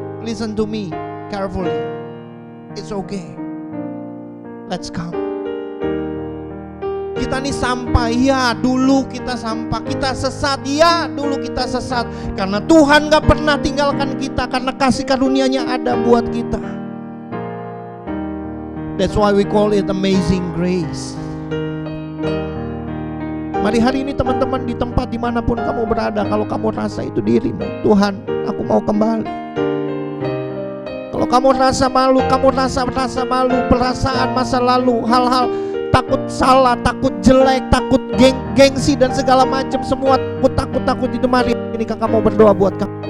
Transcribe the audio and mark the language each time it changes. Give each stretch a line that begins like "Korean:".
English: Listen to me carefully. It's okay. Let's come.
Indonesian: Kita nih sampah, ya dulu kita sampah, kita sesat, ya dulu kita sesat. Karena Tuhan gak pernah tinggalkan kita, karena kasih karunia-Nya ada buat kita.
English: That's why we call it amazing grace.
Indonesian: Mari hari ini teman-teman di tempat dimanapun kamu berada, kalau kamu rasa itu dirimu, Tuhan aku mau kembali. Kalau kamu rasa malu, kamu rasa malu, perasaan masa lalu, hal-hal takut salah, takut jelek, takut gengsi dan segala macam, semua takut itu, mari ini kakak mau berdoa buat kamu.